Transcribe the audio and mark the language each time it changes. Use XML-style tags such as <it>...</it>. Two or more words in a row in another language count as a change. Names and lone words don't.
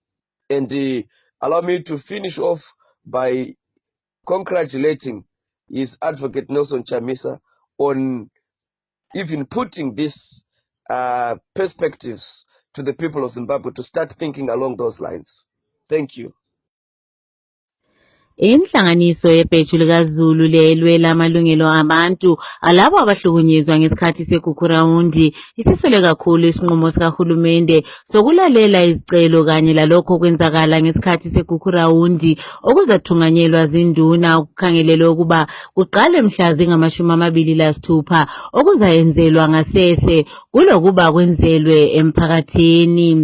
<en>And allow me to finish off by congratulating his advocate Nelson Chamisa on even putting these perspectives to the people of Zimbabwe to start thinking along those lines. Thank you.</en> <nd>Inhlanganiso yebheju likaZulu lelwela amalungelo abantu alabo abahlukunyezwa ngesikhathi segugurawundi isisole kakhulu isinqumo sikahulumende sokulalela izicelo kanye lalokho kwenzakala ngesikhathi segugurawundi okuzathunganyelwa zinduna ukukhangelelwa ukuba kuqale mhla zingama-26 okuzayenzelwa ngasese kulokuba kwenzelwe emphakathini.</nd>